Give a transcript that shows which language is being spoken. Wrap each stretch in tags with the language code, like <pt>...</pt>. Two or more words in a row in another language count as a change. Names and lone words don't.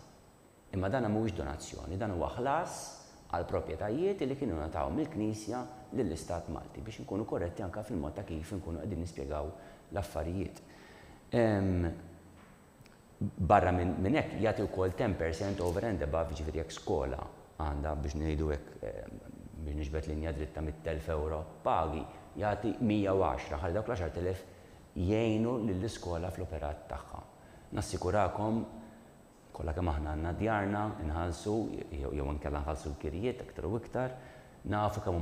<mt>Imma dan mhuwiex donazzjoni, dan huwa ħlas għal proprjetajiet li kienu nataw mill-Knisja lill-Istat Malti biex nkunu korretti anke fil-mod ta' kif nkunu qegħdin nispjegaw l-affarijiet. Barra minn hekk jagħti wkoll 10%</mt> <en>over and above,</en> <mt>ġifieri jekk skola għandha biex ngħidu hekk biex niġbed linja dritta mit-1,000 € pagi, jagħti 110 ħalli dawk l-10,000 jgħinu lill-iskola fl-operat tagħha. Nassikurakom kollha kemm aħna għandna djarna inħallsu jew inkella nħallsu l-kirijiet aktar u iktar, nafu kemm</mt>